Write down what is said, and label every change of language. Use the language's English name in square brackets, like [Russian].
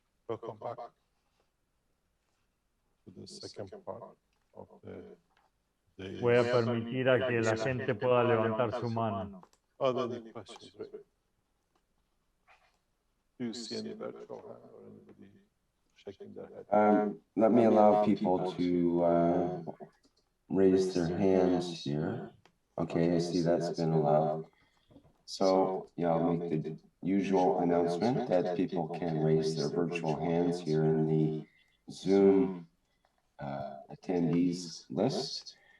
[English] Welcome back to the second part of the day. [Spanish] Voy a permitir a que la gente pueda levantar su mano. [English] Are there any questions, Rick? Do you see any virtual hand or anybody shaking their head? Let me allow people to raise their hands here. Okay, I see that's been allowed. So, yeah, I'll make the usual announcement that people can raise their virtual hands here in the Zoom attendees list.